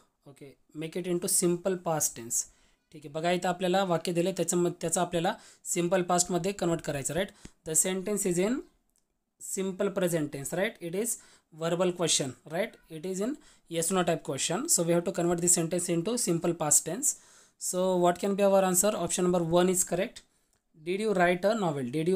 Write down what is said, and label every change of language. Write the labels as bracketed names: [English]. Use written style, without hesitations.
[English] Okay, make it into simple past tense. [Marathi] ठीक आहे. बघा इथं आपल्याला वाक्य दिले त्याचं आपल्याला सिम्पल पास्टमध्ये कन्वर्ट करायचं, right? [English] The sentence is in simple present tense, right? It is verbal question, right? It is in yes no type question, so we have to convert this sentence into simple past tense. So what can be our answer? Option number 1 is correct. Did you write a novel?